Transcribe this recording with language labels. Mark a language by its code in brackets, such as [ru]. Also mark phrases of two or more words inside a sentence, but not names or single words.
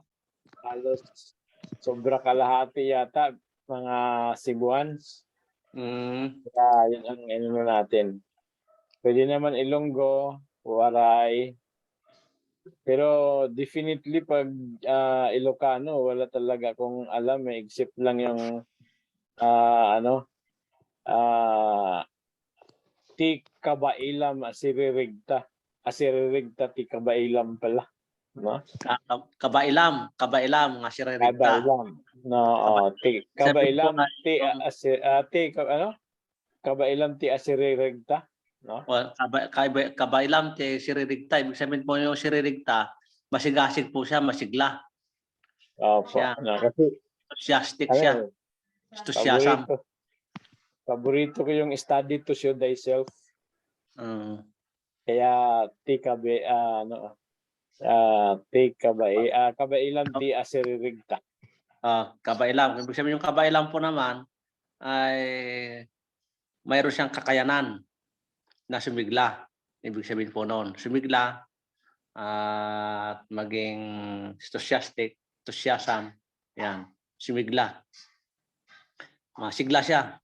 [tl] Halos sobra kalahati yata mga Cebuans. Kaya yun ang ano natin. Pwede naman Ilonggo, Waray. Pero definitely pag Ilocano, wala talaga akong alam eh, except lang yung [ilo] ti kabailam asiririgta. Asiririgta ti kabailam pala. No? Kabailam nga si Ririgta. Kabailam. No, kabailam kabailam ti asiririgta. No? Well, kabailam ti si Ririgta. [tl] Ibig sabihin po yung si Ririgta, masigasig po siya, masigla. Opo. Siya. No, kasi Enthusiastic siya. Enthusiasm. Paborito ko yung [en] study to show thyself. [ilo] Kaya kabailam ti asiririgta. Kabailam. [tl] Ibig sabihin yung kabailam po naman ay mayroon siyang kakayanan na sumigla. Ibig sabihin po noon, sumigla at maging enthusiasm. Yan, sumigla. Masigla siya.